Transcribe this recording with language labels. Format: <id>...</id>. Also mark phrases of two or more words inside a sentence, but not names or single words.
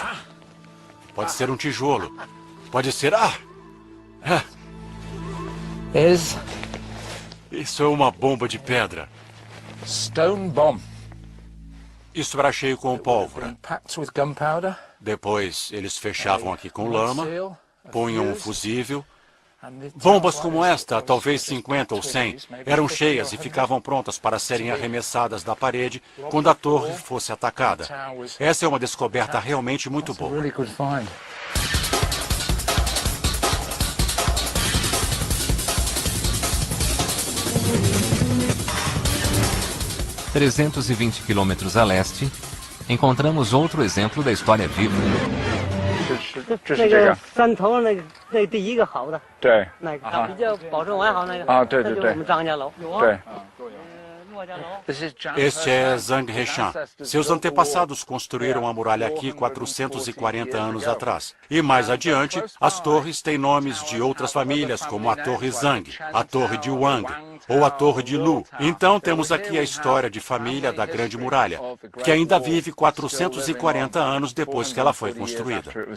<pt>Pode ser um tijolo. Pode ser... Isso é uma bomba de pedra.</pt> <en>Stone bomb.</en> <pt>Isso era cheio com pólvora.</pt> <en>Packed with gunpowder.</en> <pt>Depois, eles fechavam aqui com lama, punham um fusível. Bombas como esta, talvez 50 ou 100, eram cheias e ficavam prontas para serem arremessadas da parede quando a torre fosse atacada. Essa é uma descoberta realmente muito boa. 320 quilômetros a leste, encontramos outro exemplo da história viva.</pt> <zh>这是这个山头那第一个好的，对，那个比较保存完好那个对对对，这就是我们张家楼，对。</zh> <pt>Este é Zhang Heshan. Seus antepassados construíram a muralha aqui 440 anos atrás. E mais adiante, as torres têm nomes de outras famílias, como a Torre Zhang, a Torre de Wang ou a Torre de Lu. Então temos aqui a história de família da Grande Muralha, que ainda vive 440 anos depois que ela foi construída.</pt>